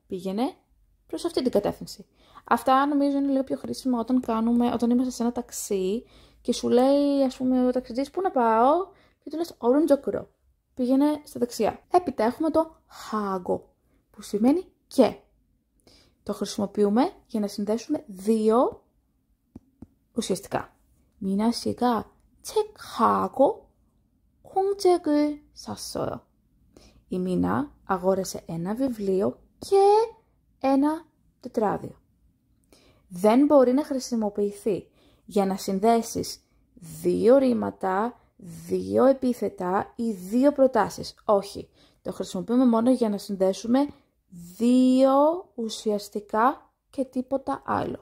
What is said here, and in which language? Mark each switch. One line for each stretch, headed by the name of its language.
Greek: Πήγαινε προς αυτή την κατεύθυνση. Αυτά νομίζω είναι λίγο πιο χρήσιμα όταν είμαστε σε ένα ταξί και σου λέει, ας πούμε, ο ταξιτζής πού να πάω και του λες 오른쪽으로. Πήγαινε στα δεξιά. Έπειτα έχουμε το 하고, που σημαίνει και. Το χρησιμοποιούμε για να συνδέσουμε δύο ουσιαστικά.
Korean: 미나 씨가 책하고 콩책을 샀어요.
Greek: Η Μίνα αγόρασε ένα βιβλίο και ένα τετράδιο. Δεν μπορεί να χρησιμοποιηθεί για να συνδέσεις δύο ρήματα, δύο επίθετα ή δύο προτάσεις. Όχι, το χρησιμοποιούμε μόνο για να συνδέσουμε δύο ουσιαστικά και τίποτα άλλο.